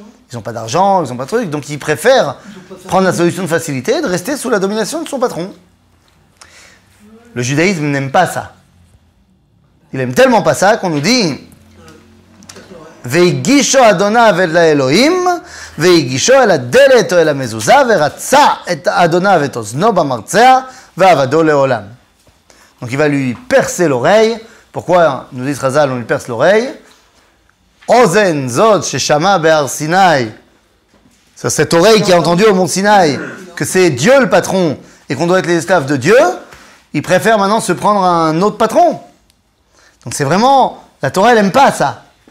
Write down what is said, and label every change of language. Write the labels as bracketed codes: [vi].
[fr] Ils n'ont pas d'argent, ils n'ont pas de truc. Donc ils préfèrent prendre la solution de facilité et de rester sous la domination de son patron. Le judaïsme n'aime pas ça. Il aime tellement pas ça qu'on nous dit [he] והגישו אדוניו אל האלוהים, והגישו אל הדלת או אל המזוזה, ורצה את אדוניו את אוזנו במרצע, ועבדו לעולם. [fr] Donc il va lui percer l'oreille. Pourquoi, nous dit Chazal, on lui perce l'oreille? [he] Ozen zot sheshama behar Sinaï. [fr] C'est cette oreille qui a entendu au mont Sinaï que c'est Dieu le patron et qu'on doit être les esclaves de Dieu. Il préfère maintenant se prendre un autre patron. Donc c'est vraiment, la Torah elle n'aime pas ça.